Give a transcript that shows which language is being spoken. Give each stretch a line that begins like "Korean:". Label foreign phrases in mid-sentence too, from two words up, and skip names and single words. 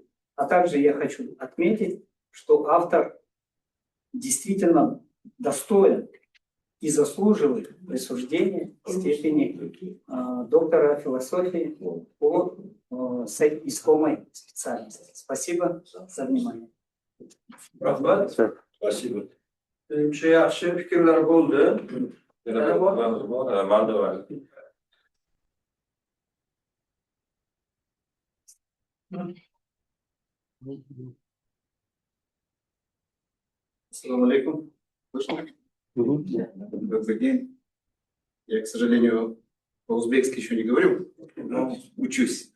Russian: А также я хочу отметить, что автор действительно достоин и заслуживает присуждения степени доктора философии по искомой специальности. Спасибо за внимание.
Uzbek: Rahmat. Спасибо. Menimcha yaxshi fikrlar bo'ldi. Yana bir mavzu bor, Moldova.
Russian: Ассаламу алейкум. Слышно? Добрый день. Я, к сожалению, по-узбекски еще не говорю, но учусь.